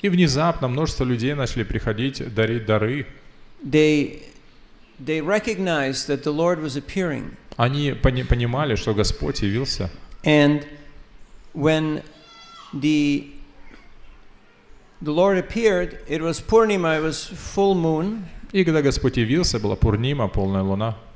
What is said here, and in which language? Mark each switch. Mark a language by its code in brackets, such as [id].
[ru] И внезапно множество людей начали приходить дарить дары. [en] They recognized that the Lord was appearing. [ru] Они понимали, что Господь явился. And when the Lord appeared, it was Purnima, it was full moon. И когда Господь явился, была Пурнима, полная луна.